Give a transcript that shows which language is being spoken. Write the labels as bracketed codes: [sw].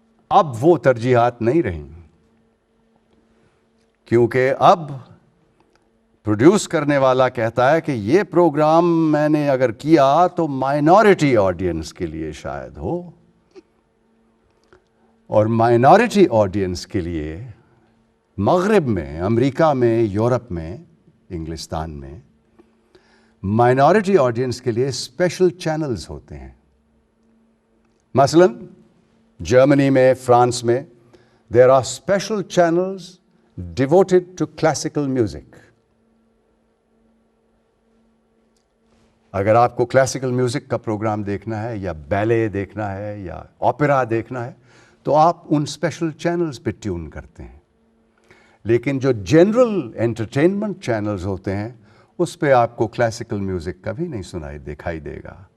[ur] اب وہ ترجیحات نہیں رہیں، کیونکہ اب پروڈیوس کرنے والا کہتا ہے کہ یہ پروگرام میں نے اگر کیا تو مائنورٹی آڈینس کے لیے شاید ہو، اور مائنورٹی آڈینس کے لیے مغرب میں، امریکہ میں، یورپ میں، انگلستان میں مائنورٹی آڈینس کے لیے اسپیشل چینلز ہوتے ہیں. مثلاً جرمنی میں، فرانس میں [en] there are special channels devoted to classical music. [ur] اگر آپ کو کلاسیکل میوزک کا پروگرام دیکھنا ہے یا بیلے دیکھنا ہے یا اوپیرا دیکھنا ہے تو آپ ان اسپیشل چینلز پہ ٹیون کرتے ہیں. لیکن جو جنرل انٹرٹینمنٹ چینلز ہوتے ہیں اس پہ آپ کو کلاسیکل میوزک کبھی نہیں دکھائی دے گا.